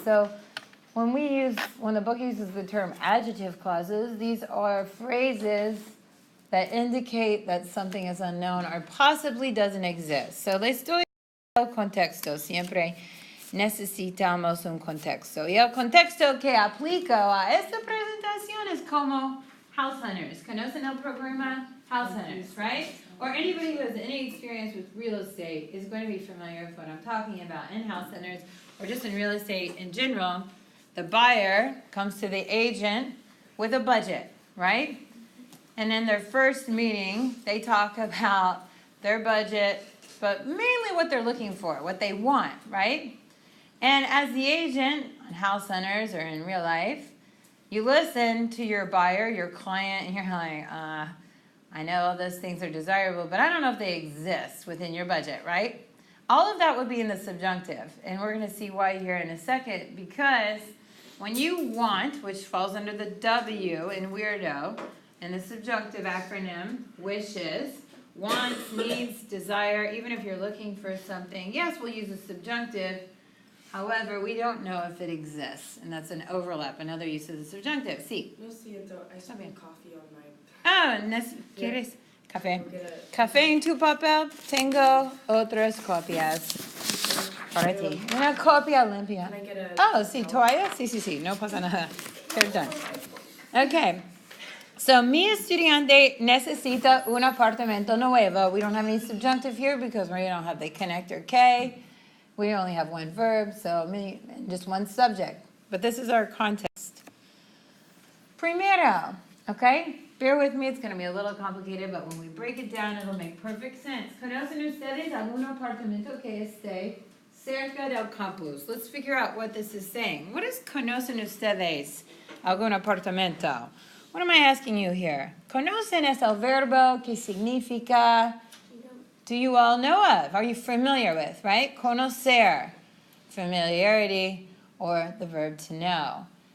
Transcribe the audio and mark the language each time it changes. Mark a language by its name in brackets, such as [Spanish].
[English] So when the book uses the term adjective clauses, these are phrases that indicate that something is unknown or possibly doesn't exist. [Spanish] So le estoy dando contexto. Siempre necesitamos un contexto. Y el contexto que aplico a esta presentación es como house hunters. ¿Conocen el programa House Hunters, [English] right? Or anybody who has any experience with real estate is going to be familiar with what I'm talking about in house hunters or just in real estate in general. The buyer comes to the agent with a budget, right? And in their first meeting, they talk about their budget, but mainly what they're looking for, what they want, right? And as the agent on House Hunters or in real life, you listen to your buyer, your client, and you're like, I know all those things are desirable, but I don't know if they exist within your budget, right? All of that would be in the subjunctive, and we're going to see why here in a second, because when you want, which falls under the W in weirdo, and the subjunctive acronym, wishes, wants, needs, desire, even if you're looking for something, yes, we'll use a subjunctive. However, we don't know if it exists, and that's an overlap, another use of the subjunctive. [Spanish] Sí. No siento, [English] I should have coffee on my... [Spanish] ¿Quieres café? Café en tu papel. Tengo otras copias para ti. Una copia limpia. [English] Can I get Oh, [Spanish] sí, toalla. Sí, no pasa nada. [English] They're done. Okay. So, [Spanish] mi estudiante necesita un apartamento nuevo. [English] We don't have any subjunctive here because we don't have the connector K. We only have one verb, so just one subject. But this is our context. [Spanish] Primero, [English] okay? Bear with me, it's going to be a little complicated, but when we break it down, it'll make perfect sense. [Spanish] ¿Conocen ustedes algún apartamento que esté cerca del campus? [English] Let's figure out what this is saying. What is [Spanish] conocen ustedes algún apartamento? [English] What am I asking you here? [Spanish] Conocen es el verbo que significa, [English] do you all know of? Are you familiar with, right? Conocer, familiarity, or the verb to know.